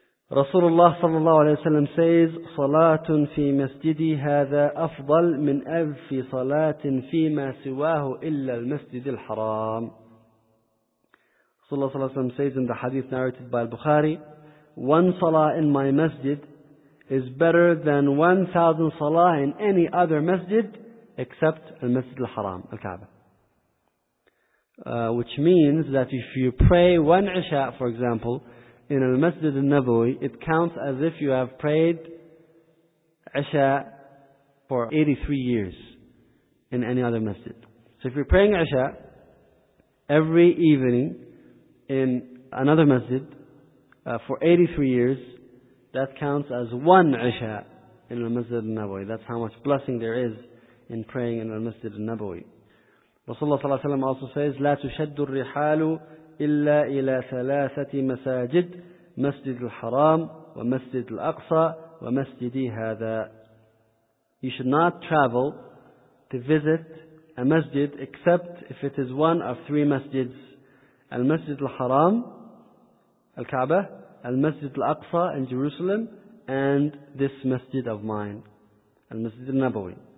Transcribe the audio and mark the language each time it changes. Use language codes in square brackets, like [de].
[en] Rasulullah sallallahu alayhi wa sallam says, [ar] صَلَاةٌ فِي مَسْجِدِي هَذَا أَفْضَلْ مِنْ أَلْفِ صَلَاةٍ فِي مَا سِوَاهُ إِلَّا الْمَسْجِدِ الْحَرَامِ. [en] Rasulullah sallallahu alayhi wa sallam says in the hadith narrated by Al-Bukhari, one salah in my masjid is better than 1,000 salah in any other masjid except Al-Masjid Al-Haram, Al-Kaaba. Which means that if you pray one Isha, for example, in Al-Masjid Al-Nabawi, it counts as if you have prayed Isha for 83 years in any other masjid. So if you're praying Isha every evening in another masjid for 83 years, that counts as one Isha in Al-Masjid Al-Nabawi. That's how much blessing there is in praying in Al-Masjid Al-Nabawi. Rasulullah sallallahu alayhi wa sallam also says, [ar] لَا تُشَدُّ الرِّحَالُ إِلَّا إِلَى ثَلَاثَةِ مَسَاجِدِ مَسْجِدِ الْحَرَامِ وَمَسْجِدِ الْأَقْصَى وَمَسْجِدِ هَذَا. [en] You should not travel to visit a masjid except if it is one of three masjids. Al-Masjid al-Haram, Al-Kaaba, Al-Masjid al-Aqsa in Jerusalem, and this masjid of mine, Al-Masjid al-Nabawi.